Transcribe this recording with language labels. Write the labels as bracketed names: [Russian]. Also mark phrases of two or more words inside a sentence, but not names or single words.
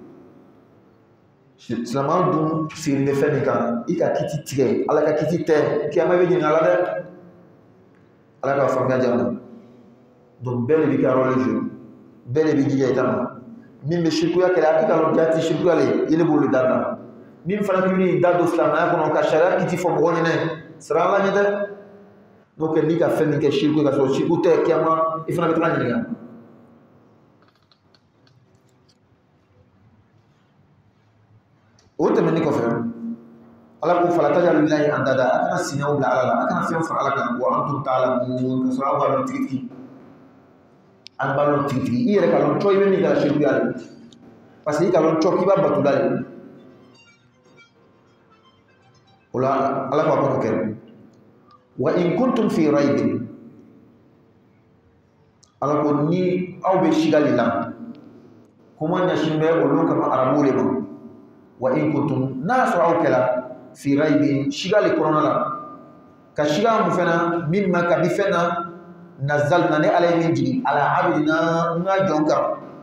[Bambara] silamɛw dun sigilen bɛ fɛn min kan i ka kiti tigɛ ala ka kiti tɛ kiyama bɛ ɲininka ala dɛ ala ka faamuya diya ma donc bɛɛ de b'i ka [French] rôle jouer [Bambara] bɛɛ de b'i jija i ta ma min bɛ shirkuya kɛlɛ a bɛ ka lɔn jaa ti shirkuya le i le b'olu da kan min fana bɛ wuli da don silamɛya kɔnɔ ka sariya kiti fɔ mɔgɔ ɲɛnɛ sira ala ɲɛ dɛ n'o kɛ n'i ka fɛn min kɛ shirku ka sɔrɔ shirku tɛ kiyama i fana bɛ tila ɲininka o tɛmɛnen kɔfɛ ala ko [Arabic] فلا تجعلوا لله أندادا [Bambara] a kana sinɛw bila ala la a kana fɛn fara ala kan [Arabic] وأنتم تعلمون [Bambara] ka sɔrɔ aw b'a dɔn tigitigi an b'a dɔn tigitigi i yɛrɛ ka dɔn cɔ i bɛ min kɛ shirkuya le parce que i ka dɔn cɔ k'i b'a batu la de o la ala k'a kɔnɔ kɛ [Arabic] وإن كنتم في ريب [Bambara] ala ko ni aw bɛ sigali la kuma ɲɛsin bɛ olu kama arabu le ma [Arabic] وإن كنتم [Bambara] n'a sɔrɔ aw kɛla [Arabic] في ريب [Bambara] sigali kɔnɔna la ka siga mun fana min ma ka bi fɛn na nazalna ne ala ye min jigin ala abidina n ka jɔn kan